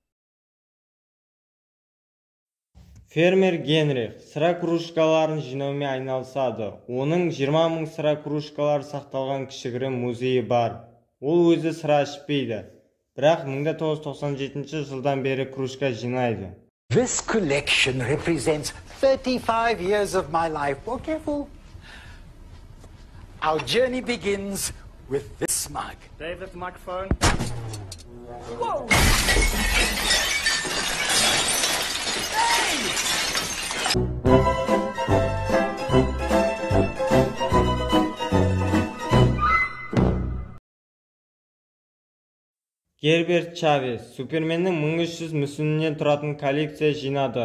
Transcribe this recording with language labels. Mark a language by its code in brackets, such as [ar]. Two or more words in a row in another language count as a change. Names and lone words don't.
[kk] Фермер Генрих сыра кружкаларын жинаумен айналысады. Оның 20 000 сыра кружкалары сақталған кішігірім музейі бар. Ол өзі сыра ішпейді, бірақ 1997 жылдан бері кружка жинайды. [en] This collection represents 35 years of my life. Oh, careful. Our journey begins with this mug. David, the microphone. Whoa! [kk] Герберт Чавес Суперменнің 1300 мүсінінен тұратын коллекция жинады.